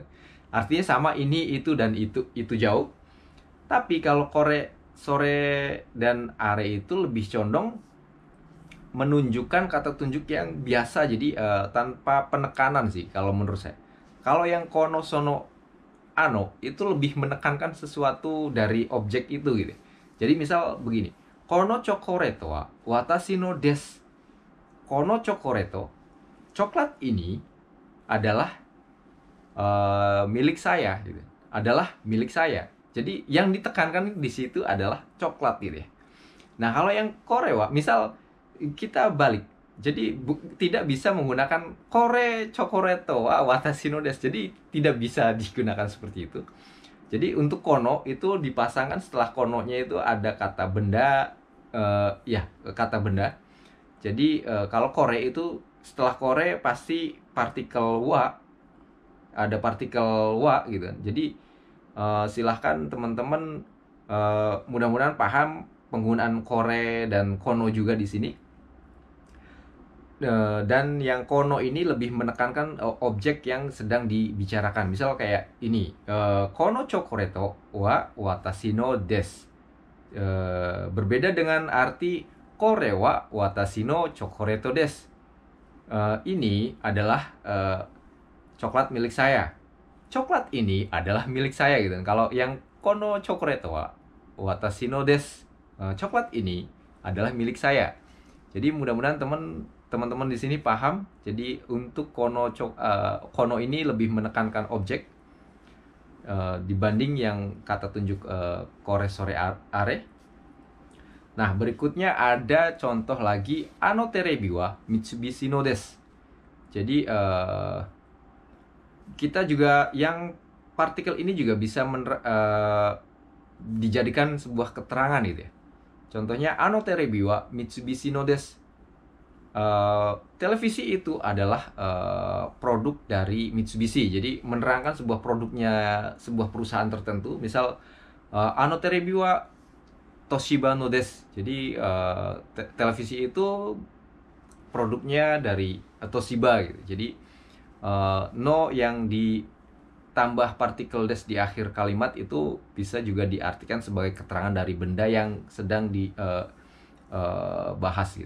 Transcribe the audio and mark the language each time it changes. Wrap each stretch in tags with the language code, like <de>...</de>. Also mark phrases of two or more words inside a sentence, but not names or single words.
<id>Artinya sama, ini, itu, dan itu jauh. Tapi kalau kore, sore, dan are itu lebih condong menunjukkan kata tunjuk yang biasa. Jadi tanpa penekanan sih kalau menurut saya. Kalau yang kono, sono, ano itu lebih menekankan sesuatu dari objek itu gitu. Jadi misal begini,</id> <ja>このチョコレートは私のです. このチョコレート,</ja> <id>coklat ini adalah milik saya gitu. Adalah milik saya. Jadi yang ditekankan di situ adalah coklat gitu ya. Nah, kalau yang korewa, misal kita balik. Jadi tidak bisa menggunakan</id> <ja>これチョコレートは私のです.</ja> <id>Jadi tidak bisa digunakan seperti itu. Jadi untuk kono itu dipasangkan setelah kononya itu ada kata benda, kata benda. Jadi kalau kore itu setelah kore pasti partikel wa, ada partikel wa gitu kan. Jadi silahkan teman-teman mudah-mudahan paham penggunaan kore dan kono juga di sini. Dan yang kono ini lebih menekankan objek yang sedang dibicarakan. Misal kayak ini,</id> <ja>このチョコレートは私のです.</ja> <id>Berbeda dengan arti</id> <ja>これは私のチョコレートです.</ja> <id>Ini adalah coklat milik saya. Coklat ini adalah milik saya gitu. Kalau yang</id> <ja>このチョコレートは私のです.</ja> <id>Coklat ini adalah milik saya. Jadi mudah-mudahan teman-teman di sini paham. Jadi untuk kono ini lebih menekankan objek dibanding yang kata tunjuk</id> <ja>これ それ あれ.</ja> <id>Nah, berikutnya ada contoh lagi,</id> <ja>あのテレビは三菱のです.</ja> <id>Jadi kita juga yang partikel ini juga bisa dijadikan sebuah keterangan gitu ya. Contohnya,</id> <ja>あのテレビは三菱のです.</ja> <id>Televisi itu adalah produk dari Mitsubishi. Jadi menerangkan sebuah produknya sebuah perusahaan tertentu. Misal,</id> <ja>あのテレビは東芝のです.</ja> <id>Jadi televisi itu produknya dari Toshiba gitu. Jadi no yang ditambah partikel des di akhir kalimat itu bisa juga diartikan sebagai keterangan dari benda yang sedang dibahas gitu.</id>